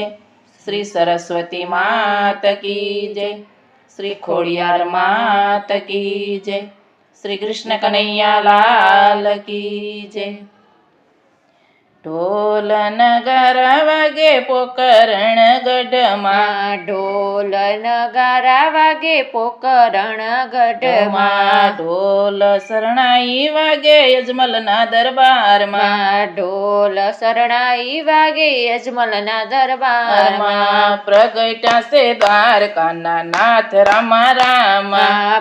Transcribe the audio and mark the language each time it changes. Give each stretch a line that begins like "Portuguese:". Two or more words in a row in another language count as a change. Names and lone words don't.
Hindi: श्री सरस्वती मात की जय। श्री खोड़ियार मात की जय। श्री कृष्ण कन्हैया लाल की जय।
Gujarati: ઢોલ નગારા વાગે પોકરણ ગઢમાં, ઢોલ નગારા વાગે પોકરણ ગઢમાં, ઢોલ શરણાઈ વાગે યજમલના દરબારમાં, ઢોલ શરણાઈ વાગે યજમલના દરબારમાં, પ્રગટ્યા છે દ્વારકાના નાથ રામા રામા,